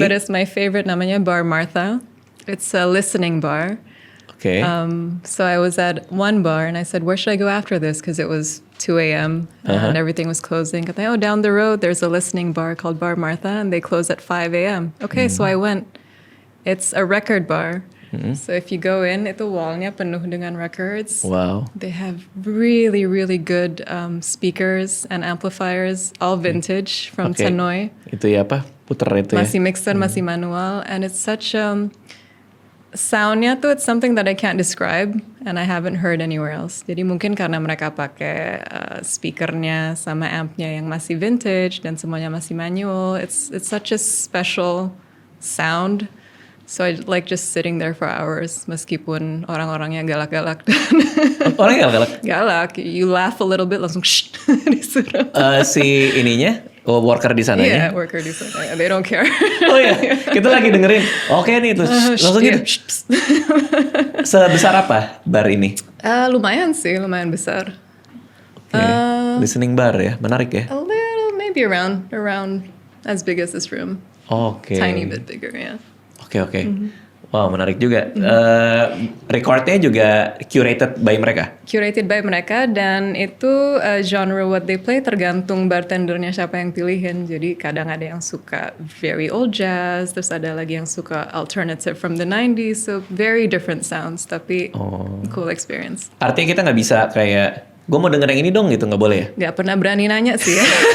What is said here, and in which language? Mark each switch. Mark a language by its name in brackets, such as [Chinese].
[English] But it's my favorite. [Indonesian] Namanya Bar Martha. [English] It's a listening bar. So I was at one bar and I said, where should I go after this? Because it was 2 a.m. and everything was closing. [Indonesian] Katanya, [English] down the road there's a listening bar called Bar Martha and they close at 5 a.m. So I went. It's a record bar. So if you go in, [Indonesian] itu wallnya penuh dengan records. Wow. [English] They have really, really good speakers and amplifiers, all vintage from Tannoy. [Indonesian] Itu ya apa? Puter itu masih mixer, masih manual. [English] And it's such [Indonesian] soundnya tuh, [English] it's something that I can't describe and I haven't heard anywhere else. [Indonesian] Jadi mungkin karena mereka pakai speakernya sama ampnya yang masih vintage dan semuanya masih manual. [English] It's such a special sound. So I like just sitting there for hours, [Indonesian] meskipun orang-orangnya galak-galak. Orangnya galak-galak? Galak. [English] You laugh a little bit, [Indonesian] langsung disuruh. Si ininya, worker di sana ya? [English] Yeah, worker [Indonesian] di sana. [English] They don't care. [Indonesian] Oh ya, kita lagi dengerin. Oke nih, terus langsung gitu. Sebesar apa bar ini? Lumayan sih, lumayan besar. Listening bar ya, menarik ya? [English] A little, maybe around as big as this room. Tiny bit bigger, yeah. [Indonesian] Oke. Wow, menarik juga. Recordnya juga [English] curated by [Indonesian] mereka? [English] Curated by [Indonesian] mereka, dan itu genre [English] what they play [Indonesian] tergantung bartendernya siapa yang pilihin. Jadi kadang ada yang suka [English] very old jazz, [Indonesian] terus ada lagi yang suka [English] alternative from the 90s. So very different sounds, [Indonesian] tapi [English] cool experience. [Indonesian] Artinya kita nggak bisa kayak, gue mau denger yang ini dong gitu, nggak boleh ya? Nggak pernah berani nanya sih ya.